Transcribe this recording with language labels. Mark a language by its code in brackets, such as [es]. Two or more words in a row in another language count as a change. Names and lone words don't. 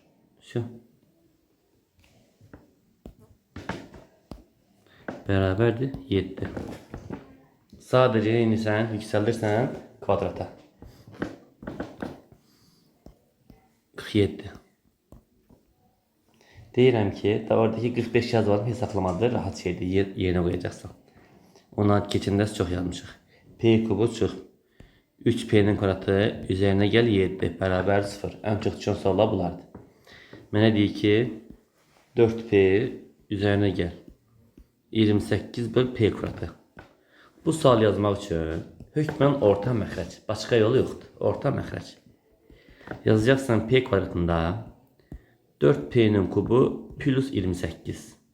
[tr] Все. Beraberdi 7. Sadece yeni sen yükseldirsen kvadrata. 47. [az] Deyirəm ki, oradaki 45 yazmadım hesaplamadır, rahat şeydir, yerine koyacaqsan. Ona keçində çox yazmışıq. [tr] P kubu çıx. 3P'nin kvadratı üzerine gel 7 beraber 0. En çok düşen sorular bulardı. [az] Mənə deyir ki 4P [tr] üzerine gel [az] 28 böl P kvadratı. Bu sual yazmaq üçün hökmən orta məxrəc. Başqa yolu yoxdur. Orta məxrəc. Yazacaqsan P kvadratında 4P'nin kubu plus 28.